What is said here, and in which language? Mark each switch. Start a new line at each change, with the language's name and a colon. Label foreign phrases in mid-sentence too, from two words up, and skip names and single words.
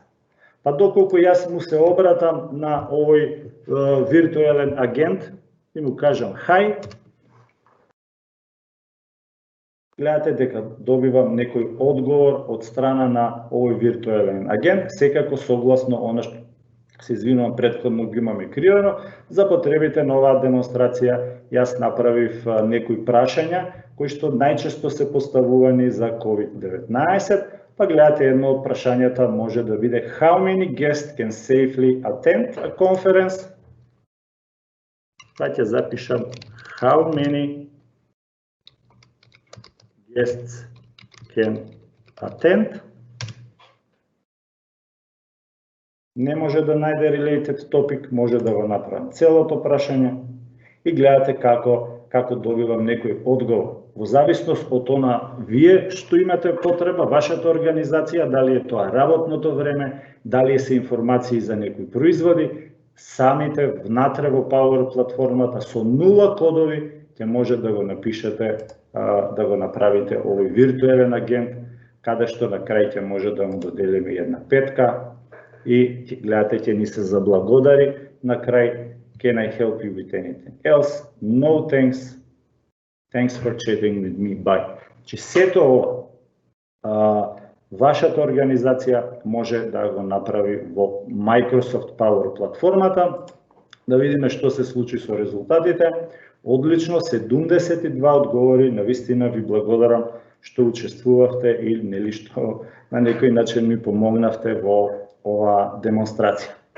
Macedonian: Па доколку јас му се обратам на овој виртуелен агент и му кажам хај, гледате дека добивам некој одговор од страна на овој виртуелен агент, секако согласно она што се извинувам претходно ги имаме креирано. За потребите на оваа демонстрација јас направив некои прашања кои што најчесто се поставувани за COVID-19, па гледате едно од прашањата може да биде
English: How many guests can safely attend a conference?
Macedonian: Па ќе запишам
English: How many guests can attend?
Macedonian: Не може да најде
English: related topic,
Macedonian: може да го направам целото прашање и гледате како добивам некој одговор. Во зависност од она вие што имате потреба, вашата организација, дали е тоа работното време, дали се информации за некои производи, самите внатре во Power платформата со 0 кодови ќе може да го напишете, да го направите овој виртуелен агент, каде што на крај ќе може да му доделиме една петка и гледате ќе ни се заблагодари на крај.
English: Can I help you with anything else? No thanks. Thanks for chatting with me. Bye.
Macedonian: Че сето ова вашата организација може да го направи во Microsoft Power платформата. Да видиме што се случи со резултатите. Одлично, 72 одговори, навистина ви благодарам што учествувавте и нели што на некој начин ми помогнавте во оваа демонстрација.